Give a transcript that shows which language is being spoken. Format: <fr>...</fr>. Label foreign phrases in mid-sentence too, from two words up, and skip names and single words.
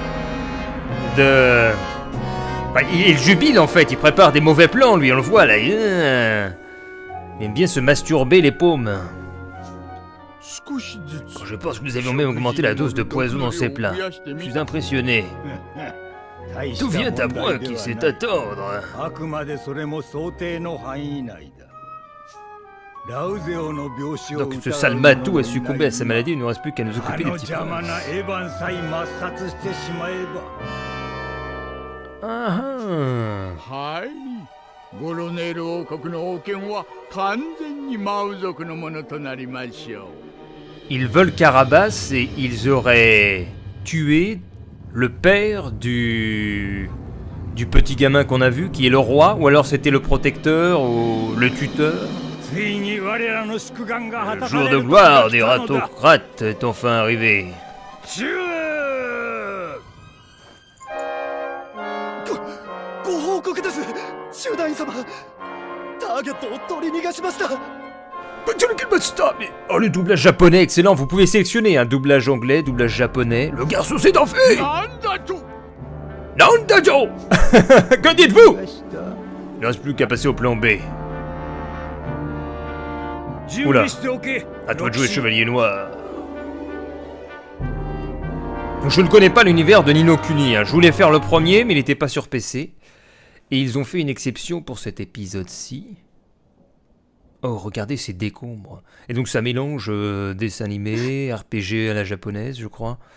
<fr>Enfin, il jubile en fait, il prépare des mauvais plans, lui, on le voit là. Il aime bien se masturber les paumes. Quand je pense que nous avions même augmenté la dose de poison dans ces plats. Je suis impressionné. Tout vient à moi qui sait attendre.</fr> <ja>あくまでそれも想定の範囲内だ。ラウゼオの病死を</ja> <fr>Donc ce sale matou a succombé à sa maladie, il ne nous reste plus qu'à nous あ occuper des</fr> <ja>の</ja> <fr>petits</fr> <ja>邪魔</ja> <fr>problèmes.</fr> <ja>なエヴァンさえ抹殺してしまえば Ah ah. はいゴロネール王国の王権は完全にマウ族のものとなりましょう</ja> <fr>Ils veulent Carabas et ils auraient tué le père du petit gamin qu'on a vu, qui est le roi, ou alors c'était le protecteur ou le tuteur.</fr> <ja>ついに我らの宿願が果</ja> <fr>Le</fr> <ja>たさ</ja> <fr>jour</fr> <ja>れ</ja> <fr>de</fr> <ja>る</ja> <fr>gloire</fr> <ja>時</ja> <fr>des</fr> <ja>が来たのだ</ja> <fr>ratocrates est enfin arrivé. シュー</fr> <ja>ご報告です、集団員様。ターゲットを取り逃がしました。</ja> <fr>Mais, oh, le doublage japonais, excellent. Vous pouvez sélectionner un doublage anglais, doublage japonais. Le garçon s'est enfui.</fr> <ja>なんだと</ja> <fr>Nandajo. Que dites-vous? Il ne reste plus qu'à passer au plan B.</fr> <ja>準</ja> <fr>Oula.</fr> <ja>備しておけ</ja> <fr>À toi de jouer Chevalier Noir. Je ne connais pas l'univers de Ni no Kuni, hein. Je voulais faire le premier, mais il n'était pas sur PC. Et ils ont fait une exception pour cet épisode-ci. Oh, regardez ces décombres. Et donc ça mélange dessin animé, RPG à la japonaise, je crois.</fr>